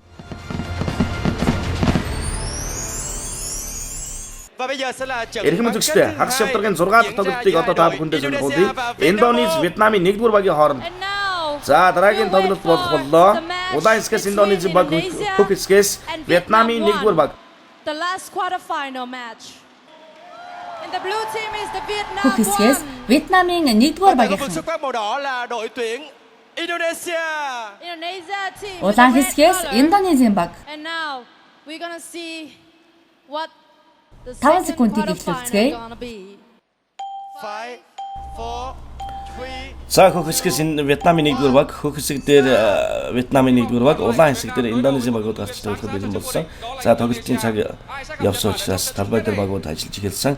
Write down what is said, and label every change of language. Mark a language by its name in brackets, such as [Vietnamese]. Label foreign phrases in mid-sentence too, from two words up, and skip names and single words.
[Mongolian] Эрхэм үзэгчдээ хагас шавдаргын 6 дахь тоглолтыг одоо та бүхэндээ сонирхуулъя. Индонез Вьетнамын 1-р багийн хооронд. За дараагийн тоглолт болох боллоо. Улаан хэсгээс Индонезийн баг, хөх хэсгээс Вьетнамын 1-р баг. [English] The last quarterfinal match. In the blue team is the Vietnam. [Mongolian] Хөх хэсгээс Вьетнамын 1-р багийнхан. [English] Indonesia team. [Mongolian] Улаан хэсгээс Индонезийн баг. [English] And now we're going to see what [Mongolian] 5 секундыг эхлүүлцгээе. За хөх хэсгээс Вьетнамын 1-р баг, хөх хэсэг дээр Вьетнамын 1-р баг, улаан хэсэг дээр Индонезийн багууд гарч тоглох бэлэн болсон. За тоглолтын цаг явсан учраас талбай дээр багууд ажиллаж эхэлсэн.